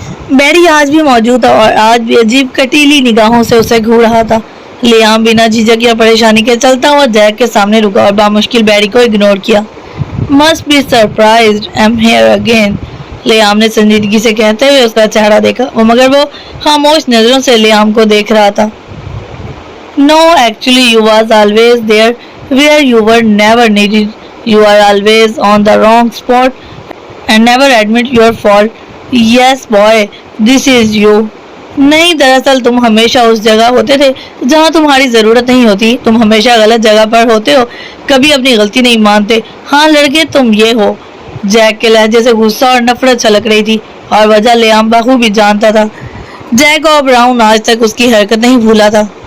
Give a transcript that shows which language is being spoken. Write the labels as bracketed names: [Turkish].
[Urdu] بیری آج بھی موجود تھا اور آج بھی عجیب کٹیلی نگاہوں سے اسے گھور رہا تھا۔ لیام بنا جھجک یا پریشانی کے چلتا ہوا جیک کے سامنے رکا اور بامشکل بیری کو اگنور کیا۔ [English] Must be surprised I'm here again، [Urdu] Liam نے سنجیدگی سے کہتے ہوئے اس کا چہرہ دیکھا، مگر وہ خاموش نظروں سے لیام کو دیکھ رہا تھا۔ [English] No, actually you was always there where you were never needed. You are always on the wrong spot and never admit your fault. Yes boy, this is you. [Urdu] نہیں، دراصل تم ہمیشہ اس جگہ ہوتے تھے جہاں تمہاری ضرورت نہیں ہوتی، تم ہمیشہ غلط جگہ پر ہوتے ہو، کبھی اپنی غلطی نہیں مانتے۔ ہاں لڑکے، تم یہ ہو۔ جیک کے لہجے سے غصہ اور نفرت چھلک رہی تھی، اور وجہ لیام بخوبی جانتا تھا۔ جیک اور براؤن آج تک اس کی حرکت نہیں بھولا تھا۔